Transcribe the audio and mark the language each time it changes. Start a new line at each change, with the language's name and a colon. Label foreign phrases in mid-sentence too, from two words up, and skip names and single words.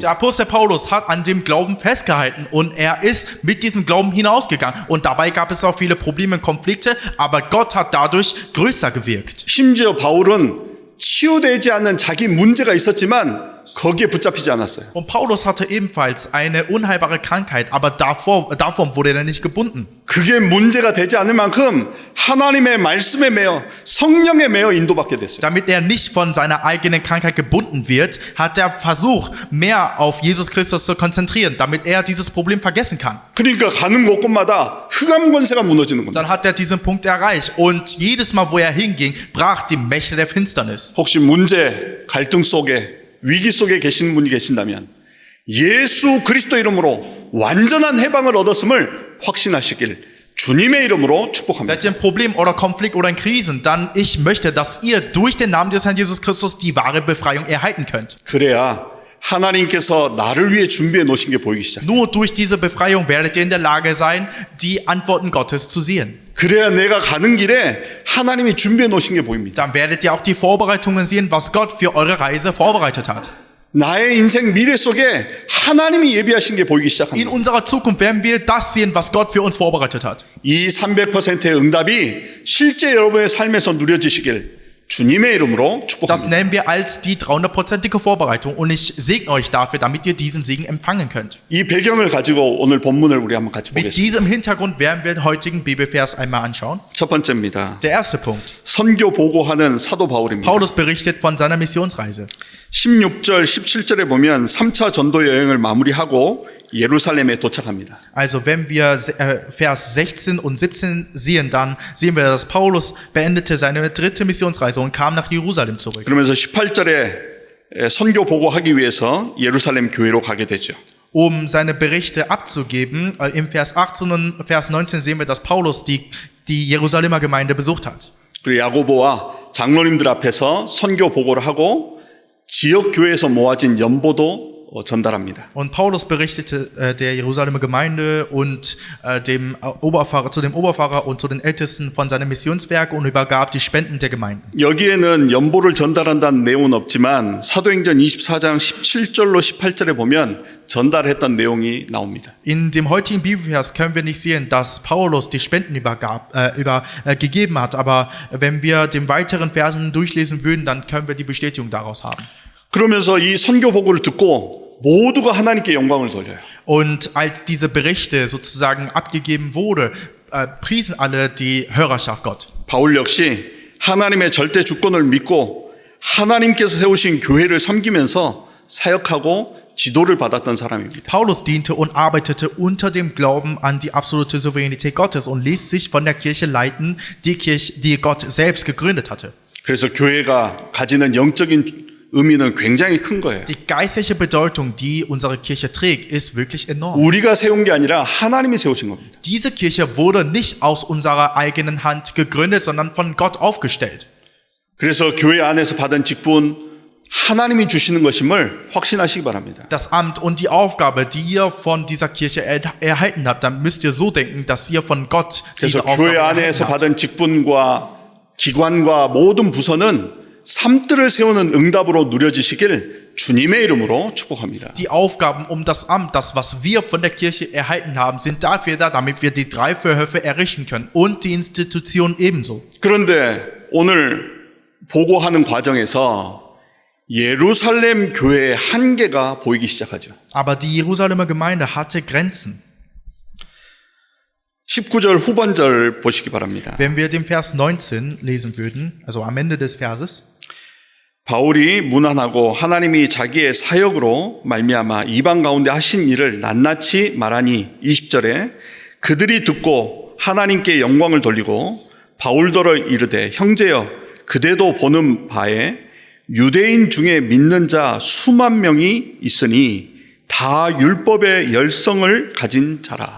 German: Der Apostel Paulus hat an dem Glauben festgehalten und er ist mit diesem Glauben hinausgegangen. Und dabei gab es auch viele Probleme und Konflikte, aber Gott hat dadurch größer gewirkt.
Korean: 심지어 바울은 치유되지 않는 자기 문제가 있었지만 거기에 붙잡히지 않았어요.
German: Und Paulus hatte ebenfalls eine unheilbare Krankheit, aber davon wurde er nicht gebunden.
Korean: 그게 문제가 되지 않을 만큼 하나님의 말씀에 매여 성령에 매여 인도받게 됐어요.
German: Damit er nicht von seiner eigenen Krankheit gebunden wird, hat er versucht, mehr auf Jesus Christus zu konzentrieren, damit er dieses Problem vergessen kann.
Korean: 그러니까 가는 곳곳마다 흑암 권세가 무너지는 겁니다.
German: Dann hat er diesen Punkt erreicht und jedes Mal, wo er hinging, brach die Mächte der Finsternis.
Korean: 혹시 문제, 갈등 속에 위기 속에 계시는 분이 계신다면 예수 그리스도 이름으로 완전한 해방을 얻었음을 확신하시길 주님의 이름으로 축복합니다.
German: Seid ihr im Problem oder Konflikt oder in Krisen, dann ich möchte, dass ihr durch den Namen des Herrn Jesus Christus die wahre Befreiung erhalten könnt.
Korean: 그래야 하나님께서 나를 위해 준비해 놓으신 게 보이기 시작해요.
German: Nur durch diese Befreiung werdet ihr in der Lage sein, die Antworten Gottes zu sehen.
Korean: 그래야 내가 가는 길에 하나님이 준비해 놓으신 게 보입니다.
German: Dann werdet ihr auch die Vorbereitungen sehen, was Gott für eure Reise vorbereitet hat.
Korean: 나의 인생 미래 속에 하나님이 예비하신 게 보이기
German: In
Korean: 시작합니다.
German: unserer Zukunft werden wir das sehen, was Gott für uns vorbereitet hat.
Korean: 이 300%의 응답이 실제 여러분의 삶에서 누려지시길 주님의 이름으로
German: Das
Korean: 축복합니다.
German: nennen wir als die 300%ige Vorbereitung und ich segne euch dafür, damit ihr diesen Segen empfangen könnt.
Korean: 이 배경을 가지고 오늘 본문을 우리 한번 같이
German: Mit
Korean: 보겠습니다.
German: diesem Hintergrund werden wir den heutigen Bibelvers einmal anschauen.
Korean: 첫 번째입니다.
German: Der erste Punkt.
Korean: 선교 보고하는 사도 바울입니다.
German: Paulus berichtet von seiner Missionsreise.
Korean: 16절, 17절에 보면 3차 전도 여행을 마무리하고 예루살렘에 도착합니다.
German: Also wenn wir Vers 16 und 17 sehen, dann sehen wir, dass Paulus beendete seine dritte Missionsreise und kam nach Jerusalem zurück.
Korean: 그러면서 18절에 선교 보고하기 위해서 예루살렘 교회로 가게 되죠.
German: Um seine Berichte abzugeben, im Vers 18 und Vers 19 sehen wir, dass Paulus die Jerusalemer Gemeinde besucht hat.
Korean: 그리고 야고보와 장로님들 앞에서 선교 보고를 하고 지역 교회에서 모아진 연보도 전달합니다.
German: Und Paulus berichtete der Jerusalemer Gemeinde und dem Oberpfarrer und zu den Ältesten von seinem Missionswerk und übergab die Spenden der Gemeinden.
Korean: 여기에는 연보를 전달한다는 내용은 없지만 사도행전 24장 17절로 18절에 보면 전달했던 내용이 나옵니다.
German: In dem heutigen Bibelvers können wir nicht sehen, dass Paulus die Spenden gegeben hat, aber wenn wir den weiteren Versen durchlesen würden, dann können wir die Bestätigung daraus haben.
Korean: 그러면서 이 선교 보고를 듣고 모두가 하나님께 영광을 돌려요.
German: Und als diese Berichte sozusagen abgegeben wurde, priesen alle die Hörerschaft Gott.
Korean: 바울 역시 하나님의 절대 주권을 믿고 하나님께서 세우신 교회를 섬기면서 사역하고 지도를 받았던 사람입니다.
German: Paulus diente und arbeitete unter dem Glauben an die absolute Souveränität Gottes und ließ sich von der Kirche leiten, die Gott selbst gegründet hatte.
Korean: 그래서 교회가 가지는 영적인 의미는 굉장히 큰 거예요.
German: Die geistliche Bedeutung, die unsere Kirche trägt, ist wirklich enorm.
Korean: 우리가 세운 게 아니라 하나님이 세우신 겁니다.
German: Diese Kirche wurde nicht aus unserer eigenen Hand gegründet, sondern von Gott aufgestellt.
Korean: 그래서 교회 안에서 받은 직분 하나님이 주시는 것임을 확신하시기 바랍니다.
German: Das Amt und die Aufgabe, die ihr von dieser Kirche erhalten habt, dann müsst ihr so denken, dass ihr von Gott
Korean: 그래서
German: diese Aufgabe
Korean: 교회 안에서
German: erhalten habt.
Korean: 받은 직분과 기관과 모든 부서는 삶들을 세우는 응답으로 누려지시길 주님의 이름으로 축복합니다.
German: Die Aufgaben um das Amt, das, was wir von der Kirche erhalten haben, sind dafür da, damit wir die 3 Vorhöfe errichten können und die Institution ebenso.
Korean: 그런데 오늘 보고하는 과정에서 예루살렘 교회의 한계가 보이기 시작하죠.
German: Aber die Jerusalemer Gemeinde hatte Grenzen.
Korean: 19절 후반절 보시기 바랍니다.
German: Wenn wir den Vers 19 lesen würden, also am Ende des Verses,
Korean: 바울이 문안하고 하나님이 자기의 사역으로 말미암아 이방 가운데 하신 일을 낱낱이 말하니 20절에 그들이 듣고 하나님께 영광을 돌리고 바울더러 이르되 형제여 그대도 보는 바에 유대인 중에 믿는 자 수만 명이 있으니 다 율법의 열성을 가진 자라.